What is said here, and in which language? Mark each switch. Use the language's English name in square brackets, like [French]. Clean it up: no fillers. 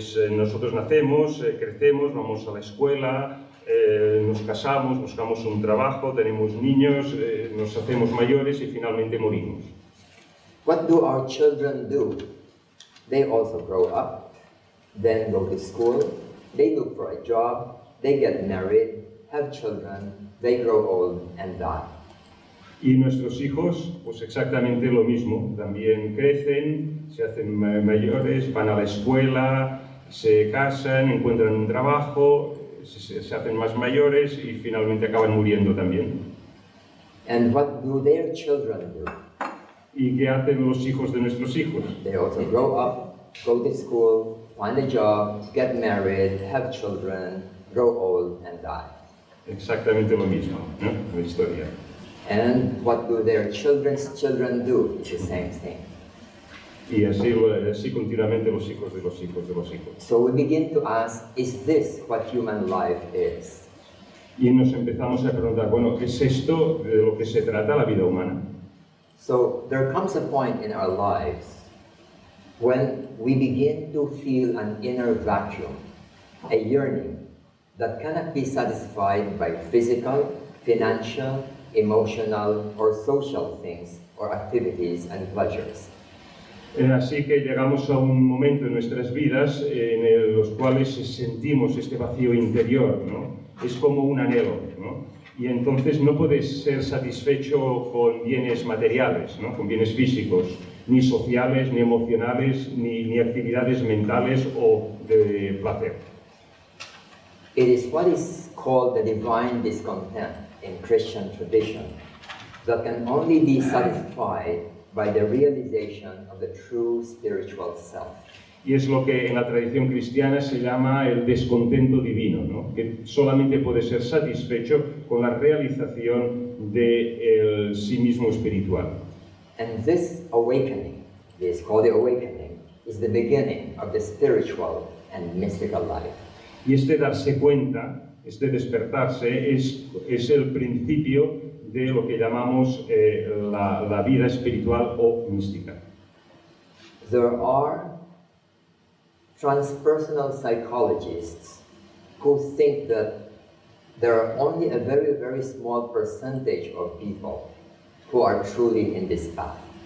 [Spanish] Nosotros nacemos, crecemos, vamos a la escuela, nos casamos, buscamos un trabajo, tenemos niños, nos hacemos mayores y finalmente morimos. [English] What do our children do? They also grow up, then go to school, they look for a job, they get married, have children, they grow old and die. [Spanish] Y nuestros hijos, pues exactamente lo mismo, también crecen, se hacen mayores, van a la escuela, se casan, encuentran un trabajo, se hacen más mayores y finalmente acaban muriendo también. [English] And what do their children do? [Spanish] ¿Y qué hacen los hijos de nuestros hijos? [English] They also grow up, go to school, find a job, get married, have children, grow old and die. [Spanish] Exactamente lo mismo, ¿no? La historia. [English] And what do their children's children do? It's the same thing. [Spanish] Y así continuamente los hijos de los hijos de los hijos. [English] So we begin to ask, is this what human life is? [Spanish] Y nos empezamos a preguntar, bueno, ¿es esto de lo que se trata la vida humana? [English] So there comes a point in our lives when we begin to feel an inner vacuum, a yearning that cannot be satisfied by physical, financial, emotional, or social things or activities and pleasures. [Spanish] Así que llegamos a un momento en nuestras vidas en los cuales sentimos este vacío interior, ¿no? Es como un anhelo, ¿no? Y entonces no puedes ser satisfecho con bienes materiales, ¿no? Con bienes físicos, ni sociales, ni emocionales, ni actividades mentales o de placer. [English] It is what is called the divine discontent in Christian tradition that can only be satisfied by the realization of the true spiritual self. [Spanish] Y es lo que en la tradición cristiana se llama el descontento divino, ¿no? Que solamente puede ser satisfecho con la realización del sí mismo espiritual. [English] And this awakening, this called the awakening, is the beginning of the spiritual and mystical life. [Spanish] Y este darse cuenta, este despertarse, es el principio de lo que llamamos la vida espiritual o mística. [English] There are transpersonal psychologists who think that there are only a very, very small percentage of people who are truly in this path.